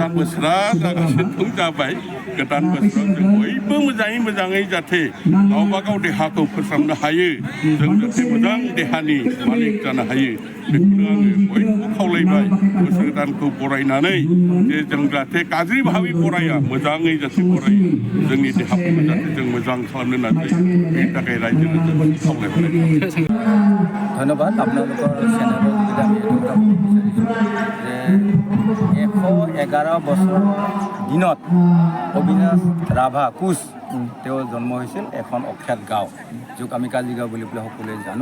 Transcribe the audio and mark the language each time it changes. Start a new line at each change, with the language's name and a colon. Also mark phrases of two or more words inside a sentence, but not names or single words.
Bodo: गोदान बोसोरा जागासिनो जाबाय। गोदान बोसोराव जों बयबो मोजाङै जाथे गावबा गाव देहाखौ फोसाबनो हायो, जों जाथे मोजां देहानि मालिक जानो हायो, बेखौनो आङो बयबो खावलायबाय। बोसोर गोदानखौ बरायनानै जे जों जाहाथे गाज्रि भाबै बराया, मोजाङै जाथे बरायो, जोंनि देहाफोरखौ जाहाथे जों मोजां खालामनो नाजायो, बेनि थाखाय रायजो राजाखौ खावलायहरनाय
Assamese: ধন্যবাদ। আপোনালোকৰ চেনেলত যদি আমি এইটো কথা ক'ব বিচাৰিছোঁ যে 111 বছৰ দিনত অবিনাশ ৰাভা কোচ তেওঁৰ জন্ম হৈছিল এখন অখ্যাত গাঁও, যাক আমি কাজিগাঁও বুলি পেলাই সকলোৱে জানো।